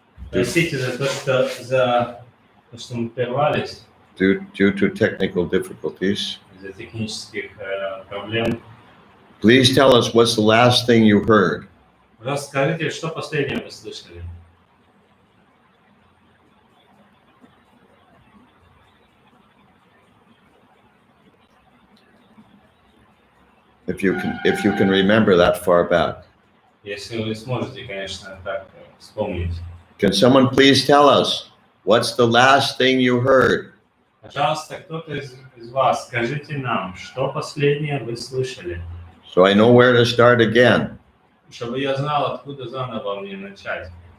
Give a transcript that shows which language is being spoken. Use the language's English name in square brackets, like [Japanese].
[Russian] Простите за то, что мы прервались [English] due to technical difficulties. [Russian] из-за технических проблем. [English] Please tell us what's the last thing you heard. [Russian] Пожалуйста, скажите, что последнее вы слышали? [English] If you can remember that far back. [Russian] Если вы сможете, конечно, так вспомнить. [English] Can someone please tell us what's the last thing you heard? [Russian] Пожалуйста, кто-то из вас, скажите нам, что последнее вы слышали, [English] So I know where to start again. [Russian] чтобы я знал, откуда заново мне начать.